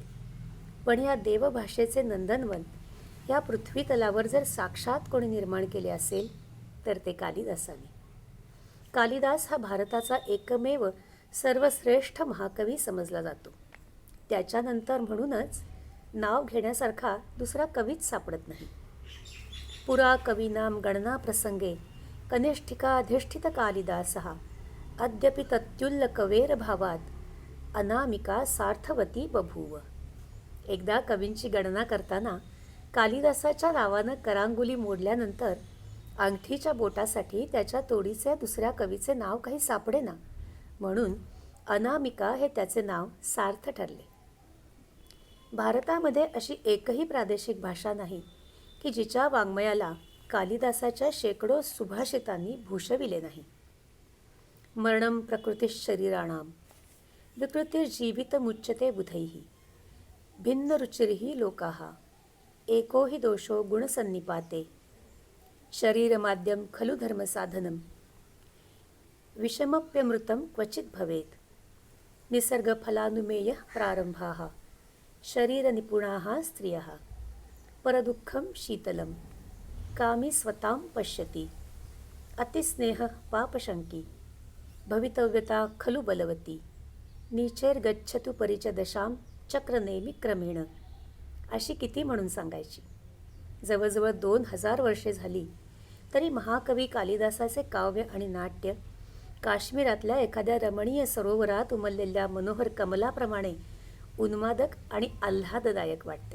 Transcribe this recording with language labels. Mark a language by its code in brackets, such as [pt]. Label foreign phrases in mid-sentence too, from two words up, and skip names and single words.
[mr] पण या देवभाषेचे नंदनवन या पृथ्वीतलावर जर साक्षात कोणी निर्माण केले असेल तर ते कालिदासाने. कालिदास हा भारताचा एकमेव सर्वश्रेष्ठ महाकवी समजला जातो. त्याच्यानंतर म्हणूनच नाव घेण्यासारखा दुसरा कवीच सापडत नाही. [sa] पुरा कवीनाम गणना प्रसंगे कनिष्ठिकाधिष्ठित कालिदासः अद्यपि तत्युल्ल कवेर भावात अनामिका सार्थवती बभूव. [mr] एकदा कवींची गणना करताना कालिदासाच्या नावानं करांगुली मोडल्यानंतर अंगठीच्या बोटासाठी त्याच्या तोडीचे दुसऱ्या कवीचे नाव काही सापडेना, म्हणून अनामिका हे त्याचे नाव सार्थ ठरले. भारतामध्ये अशी एकही प्रादेशिक भाषा नाही की जिच्या वाङ्मयाला कालिदासाच्या शेकडो सुभाषितांनी भूषविले नाही. [sa] मरणं प्रकृतिशरीराणाम विकृतिर्जीवितमुच्यते बुधैः भिन्नरुचिर्हि लोकाः एको हि दोषो गुणसन्निपाते शरीरमाद्यं खलु धर्मसाधनं विषमप्यमृतं क्वचित् भवेत् निसर्गफलानुमेयः प्रारंभाः शरीरनिपुणाः स्त्रियः परदुःखं शीतलं कामी स्वतां पश्यति अतिस्नेहः पापशङ्की भवितव्यता खलु बलवती नीचैर्गच्छतु परिचदशां चक्रनेमी क्रमेण. [mr] अशी किती म्हणून सांगायची. जवळजवळ 2000 वर्षे झाली तरी महाकवी कालिदासाचे काव्य आणि नाट्य काश्मीरातल्या एखाद्या रमणीय सरोवरात उमललेल्या मनोहर कमलाप्रमाणे उन्मादक आणि आल्हाददायक वाटते.